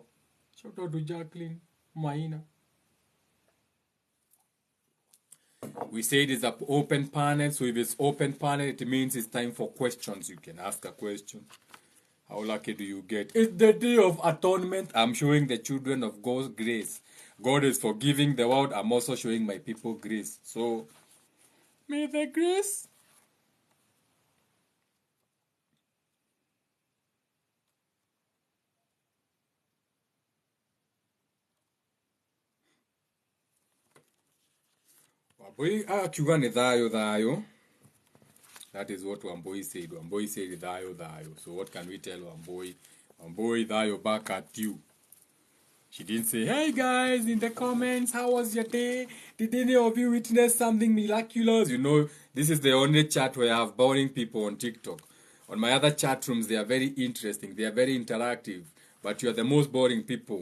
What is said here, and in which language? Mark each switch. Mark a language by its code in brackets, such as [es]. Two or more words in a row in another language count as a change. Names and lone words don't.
[en] Shout out to Jacqueline Minor. We said it's an open panel, so if it's open panel, it means it's time for questions. You can ask a question. How lucky do you get? It's the day of atonement. I'm showing the children of God's grace. God is forgiving the world. I'm also showing my people grace. So, may the grace. [ki] Wambui akiuga ni thayo. [en] That is what Wambui said. Wambui said thayo. So what can we tell Wambui? Wambui thayo back at you. She didn't say, hey guys, in the comments, how was your day? Did any of you witness something miraculous? You know, this is the only chat where I have boring people on TikTok. On my other chat rooms, they are very interesting. They are very interactive. But you are the most boring people.